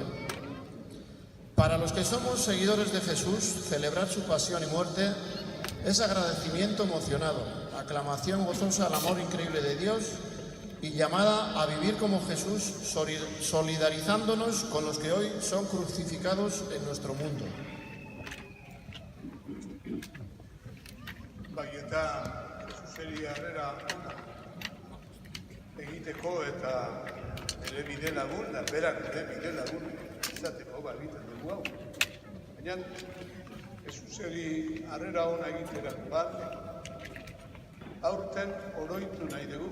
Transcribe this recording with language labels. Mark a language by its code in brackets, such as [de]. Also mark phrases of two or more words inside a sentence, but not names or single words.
[es] Para los que somos seguidores de Jesús, celebrar su pasión y muerte es agradecimiento emocionado, aclamación gozosa al amor increíble de Dios y llamada a vivir como Jesús, solidarizándonos con los que hoy son crucificados en nuestro mundo. [eu] Bai, eta Jesuseri harrera egiteko eta ere bide lagun, berak ere bide lagun izateko egiten dugu hau. Baina Jesuseri harrera ona egiterako bat, aurten oroitu nahi dugu.